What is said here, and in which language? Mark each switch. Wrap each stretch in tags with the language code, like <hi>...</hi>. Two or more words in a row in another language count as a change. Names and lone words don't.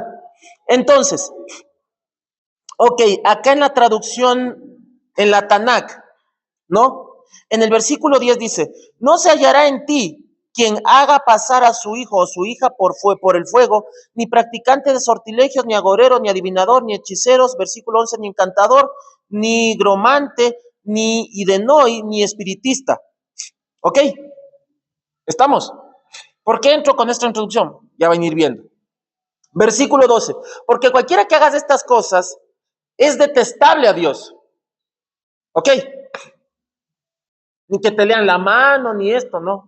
<es>Entonces, ok, acá en la traducción, en la Tanakh, ¿no? En el versículo 10 dice, no se hallará en ti quien haga pasar a su hijo o su hija por el fuego, ni practicante de sortilegios, ni agorero, ni adivinador, ni hechiceros, versículo 11, ni encantador, ni gromante, ni idenoi, ni espiritista. ¿Ok? ¿Estamos? ¿Por qué entro con esta introducción? Ya van a ir viendo. Versículo 12, porque cualquiera que haga estas cosas es detestable a Dios. ¿Ok? Ni que te lean la mano, ni esto, ¿no?</es>